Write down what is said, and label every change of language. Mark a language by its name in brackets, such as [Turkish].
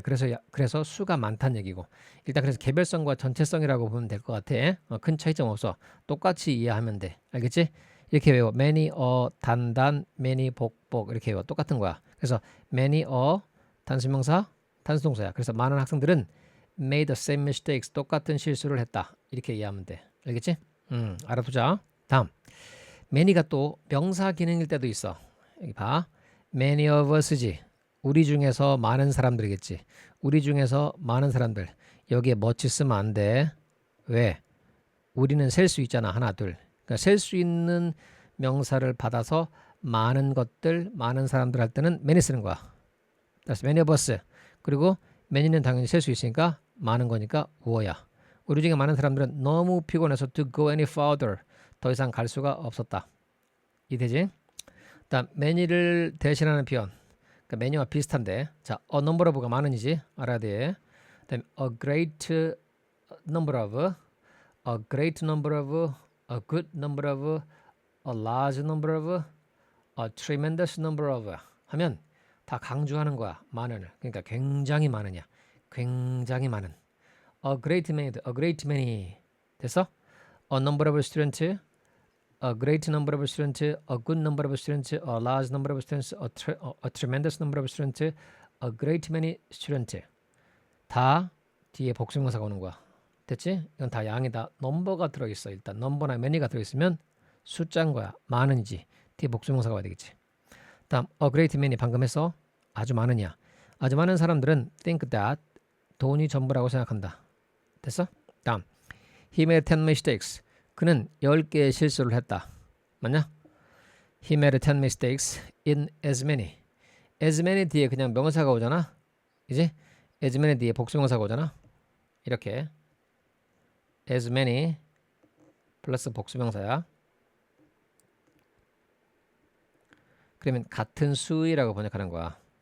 [Korean] 그래서 수가 많다는 얘기고 일단 그래서 개별성과 전체성이라고 보면 될 것 같아. 큰 차이점 없어. 똑같이 이해하면 돼. 알겠지? 이렇게 외워. many, 단단, many, 복 이렇게 외워. 똑같은 거야. 그래서 many, 단수명사, 단수동사야. 그래서 많은 학생들은 [English] made the same mistakes. [Korean] 똑같은 실수를 했다. 이렇게 이해하면 돼. 알겠지? 알아두자. 다음. many가 또 명사 기능일 때도 있어. [English] 여기 봐. many of us지. [Korean] 우리 중에서 많은 사람들이겠지. 우리 중에서 많은 사람들. 여기에 much 쓰면 안 돼. 왜? 우리는 셀 수 있잖아. 하나, 둘. 그러니까 셀 수 있는 명사를 받아서 많은 것들, 많은 사람들 할 때는 many 쓰는 거야. [English] 그래서 many of us. [Korean] 그리고 many는 당연히 셀 수 있으니까 많은 거니까 우어야. 우리 중에 많은 사람들은 너무 피곤해서 [English] to go any further. [Korean] 더 이상 갈 수가 없었다. 이해되지? 다음 many를 대신하는 표현. 그러니까 many와 비슷한데 자, [English] a number of [Korean] 가 많은이지 알아야 돼. [English] 다음 a great number of, a great number of, a good number of, a large number of, a tremendous number of [Korean] 하면 다 강조하는 거야. 많은을. 그러니까 굉장히 많으냐. 굉장히 많은. [English] A great many, a great many. [Korean] 됐어? [English] A number of students, a great number of students, a good number of students, a large number of students, a tremendous number of students, a great many students. [Korean] 다 뒤에 복수명사가 오는 거야. 됐지? 이건 다 양이다. 넘버가 들어있어. 일단 넘버나 many가 들어있으면 숫자인 거야. 많은이지. 뒤에 복수명사가 와야 되겠지. 다음 a great many 방금 했어. 아주 많으냐. 아주 많은 사람들은 [English] think that [Korean] 돈이 전부라고 생각한다. 됐어? 다음 [English] he made 10 mistakes. [Korean] 그는 10개의 실수를 했다. 맞냐? [English] He made 10 mistakes in as many. [Korean] as many 뒤에 그냥 명사가 오잖아. 이제 as many 뒤에 복수명사가 오잖아. 이렇게 as many 플러스 복수명사야. 그러면 같은 수이라고 번역하는 거야.